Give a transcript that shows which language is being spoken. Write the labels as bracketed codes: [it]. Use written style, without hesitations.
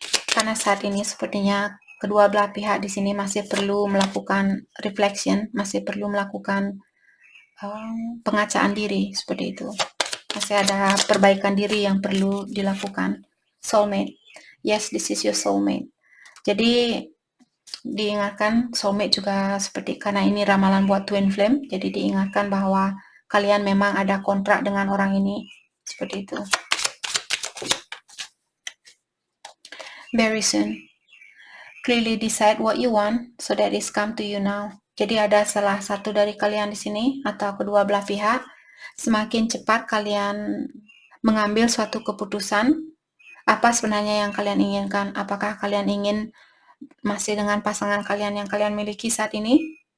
[id] Karena saat ini sepertinya kedua belah pihak di sini masih perlu melakukan reflection, masih perlu melakukan pengacaan diri seperti itu. Masih ada perbaikan diri yang perlu dilakukan. [en] Soulmate, yes, this is your soulmate. [id] Jadi diingatkan soulmate juga seperti karena ini ramalan buat twin flame, jadi diingatkan bahwa kalian memang ada kontrak dengan orang ini seperti itu. [en] Very soon. Clearly decide what you want so that it's come to you now. [id] Jadi ada salah satu dari kalian di sini atau kedua belah pihak, semakin cepat kalian mengambil suatu keputusan, apa sebenarnya yang kalian inginkan? Apakah kalian ingin masih dengan pasangan kalian yang kalian miliki saat ini?